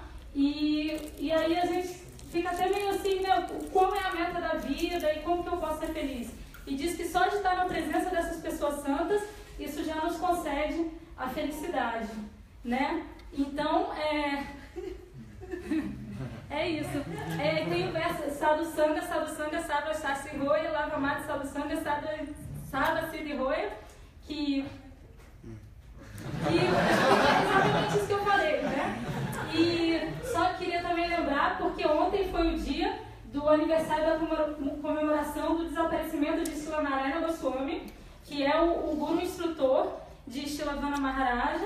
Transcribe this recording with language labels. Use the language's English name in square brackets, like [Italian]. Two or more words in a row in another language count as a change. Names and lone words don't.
[Portuguese] E aí a gente fica até meio assim, né? Como é a meta da vida e como que eu posso ser feliz? E diz que só de estar na presença dessas pessoas santas, isso já nos concede a felicidade, né? Então, é isso. Tem o verso [Bangla] সাধু সঙ্গ, সাধু অস্তাসি রয়, লবমাত্র সাধু সঙ্গ, সাধু সিদ্ধি রয়, [Portuguese] que é exatamente isso que eu falei, né? E só queria também lembrar, porque ontem foi o dia do aniversário da comemoração do desaparecimento de Srila Narayana Goswami, que é o guru instrutor de Shilavana Maharaja.